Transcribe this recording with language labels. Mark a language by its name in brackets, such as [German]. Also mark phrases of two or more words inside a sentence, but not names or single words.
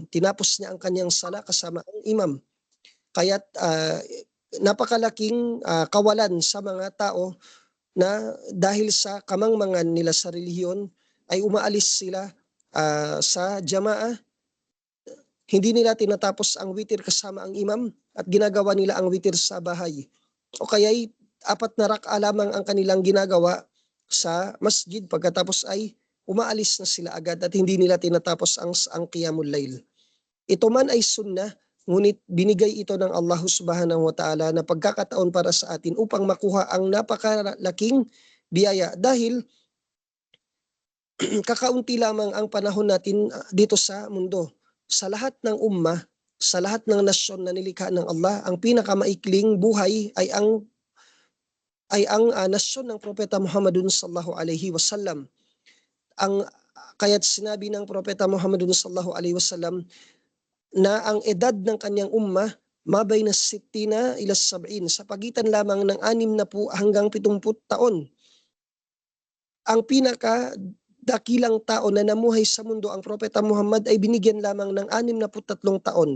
[Filipino] Tinapos niya ang kanyang sala kasama ang imam. Kaya't napakalaking kawalan sa mga tao na dahil sa kamangmangan nila sa relihiyon ay umaalis sila sa jamaah, hindi nila tinatapos ang witir kasama ang imam at ginagawa nila ang witir sa bahay. O kaya'y apat na rak'a lamang ang kanilang ginagawa sa masjid pagkatapos ay umaalis na sila agad at hindi nila tinatapos ang [Arabic] قيام الليل. [Filipino] Ito man ay sunnah, ngunit binigay ito ng Allah [Arabic] سبحانه وتعالى [Filipino] na pagkakataon para sa atin upang makuha ang napakalaking biyaya dahil kakaunti lamang ang panahon natin dito sa mundo. Sa lahat ng ummah, sa lahat ng nasyon na nilikha ng Allah, ang pinakamaikling buhay ay ang nasyon ng Propeta Muhammadun [Arabic] صلى الله عليه وسلم. [Filipino] Kaya't sinabi ng Propeta Muhammadun [Arabic] صلى الله عليه وسلم [Filipino] na ang edad ng kanyang ummah mabay na 60 ila 70 sa pagitan lamang ng 60 hanggang 70 taon. Ang pinaka dakilang tao na namuhay sa mundo, ang Propeta Muhammad, ay binigyan lamang ng 63 taon.